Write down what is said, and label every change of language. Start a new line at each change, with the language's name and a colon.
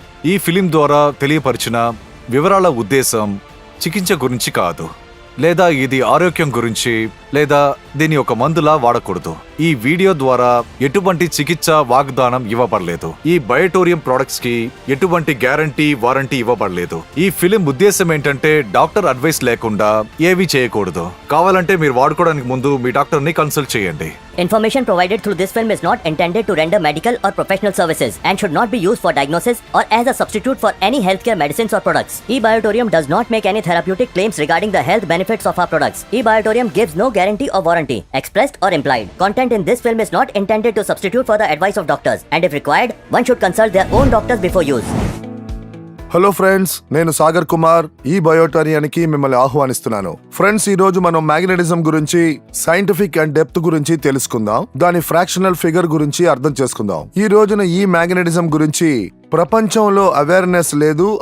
Telugu: ఈ ఫిలిం ద్వారా తెలియపరిచిన వివరాల ఉద్దేశం చికిత్స గురించి కాదు, లేదా ఇది ఆరోగ్యం గురించి, లేదా దీని ఒక మందులా వాడకూడదు. ఈ వీడియో ద్వారా ఎటువంటి చికిత్స వాగ్దానం ఇవ్వబడలేదు. ఈ బయోటోరియం ప్రొడక్ట్స్ కి ఎటువంటి గ్యారంటీ వారంటీ ఇవ్వబడలేదు. ఈ ఫిలిం ఉద్దేశం ఏంటంటే డాక్టర్ అడ్వైస్ లేకుండా ఏవి చేయకూడదు. కావాలంటే మీరు వాడుకోవడానికి ముందు మీ డాక్టర్ ని కన్సల్ట్ చేయండి.
English: Information provided through this film is not intended to render medical or professional services and should not be used for diagnosis or as a substitute for any healthcare medicines or products. eBiotorium does not make any therapeutic claims regarding the health benefits of our products. eBiotorium gives no guarantee or warranty, expressed or implied. Content in this film is not intended to substitute for the advice of doctors, and if required, one should consult their own doctors before use.
Telugu: Hello friends, నేను సాగర్ కుమార్ ఈ బయోటోరియానికి మిమ్మల్ని ఆహ్వానిస్తున్నాను. Friends, ఈ రోజు మనం magnetism గురించి, scientific and depth గురించి తెలుసుకుందాం. దాని ఫ్రాక్షనల్ ఫిగర్ గురించి అర్థం చేసుకుందాం. ఈ రోజున ఈ మ్యాగ్నెటిజం గురించి ప్రపంచంలో అవేర్నెస్ లేదు.